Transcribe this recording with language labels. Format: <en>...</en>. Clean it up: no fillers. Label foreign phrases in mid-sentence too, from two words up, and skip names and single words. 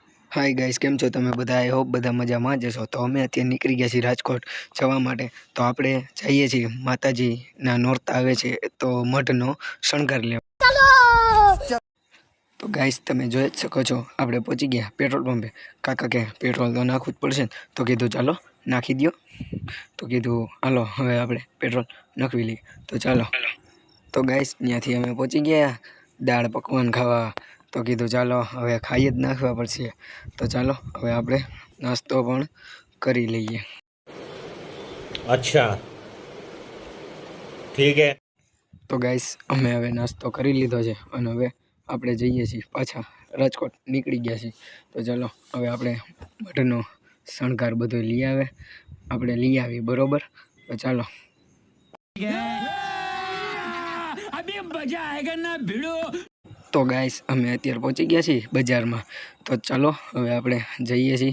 <en>hi guys</en> <gu>કેમ છો તમે બધા</gu> <en>I hope</en> <gu>બધા મજામાં જ હશો। તો અમે અત્યારે નીકળી ગયા છીએ રાજકોટ જવા માટે। તો આપણે જઈએ છીએ માતાજીના નોરતા આવે છે તો મઢનો શણગાર લેવા। તો ગાइस તમે જોઈ જ શકો છો આપણે પહોંચી ગયા પેટ્રોલ પંપે। કાકા કે પેટ્રોલ તો નાખવું જ પડશે તો કીધું ચાલો નાખી દો। તો કીધું હાલો હવે આપણે પેટ્રોલ નાખવી લઈએ। તો ચાલો તો ગાइस ત્યાંથી અમે પહોંચી ગયા દાળ પકવાન ખાવા। તો કીધુ ચલો હવે ખાઈ જ નાખવા પડશે। તો ચલો હવે આપણે નાસ્તો પણ કરી લઈએ।</gu> <hi>अच्छा ठीक है।</hi> <gu>તો ગાઇસ અમે હવે નાસ્તો કરી લીધો છે અને હવે આપણે જઈએ છીએ પાછા રાજકોટ નીકળી ગયા છીએ। તો ચલો હવે આપણે મઠનો શણગાર બધો લઈ આવે આપણે લઈ આવી બરોબર।</gu> <hi>तो चलो अभी मजा आएगा ना भिड़ो।</hi> <gu>તો ગાઇસ અમે અત્યારે પહોંચી ગયા છીએ બજાર માં। તો ચલો હવે આપણે જઈએ છીએ।</gu>